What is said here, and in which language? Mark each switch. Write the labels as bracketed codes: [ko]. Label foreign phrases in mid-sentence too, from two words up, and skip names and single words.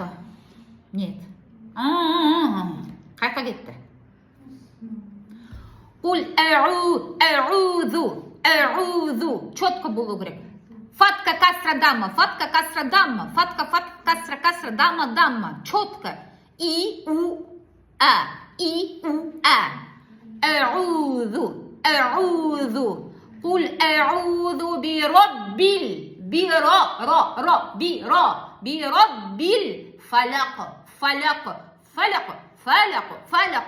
[kk] Нет. Қайқа кетті? [ar] قل أعوذ. [kk] Четко болу керек. [ar] فتحة كسرة ضمة. فتحة كسرة ضمة. [kk] Четко. [ar] И-у-а. Аъузу. قل أعوذ برب. برب الفلق.